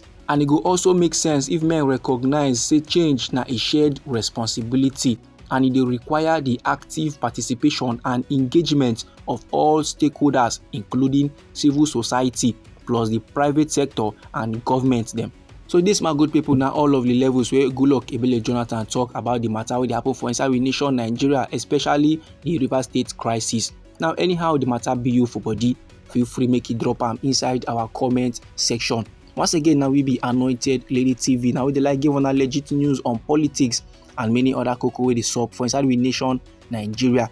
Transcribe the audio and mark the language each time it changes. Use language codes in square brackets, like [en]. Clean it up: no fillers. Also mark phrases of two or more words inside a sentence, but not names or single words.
[pcm] And it go also make sense if men recognize say change na a shared responsibility, and it dey require the active participation and engagement of all stakeholders, including civil society plus the private sector and government them. So this, my good people, now all of the levels where Goodluck Jonathan talk about the matter wey dey happen for inside we nation Nigeria, especially the River State crisis. Now anyhow the matter be you for body, feel free make it drop am inside our comment section. Once again, now we be Anointed Lady TV. Now we dey like give una legit news on politics and many other koko wey dey sup for inside we nation Nigeria.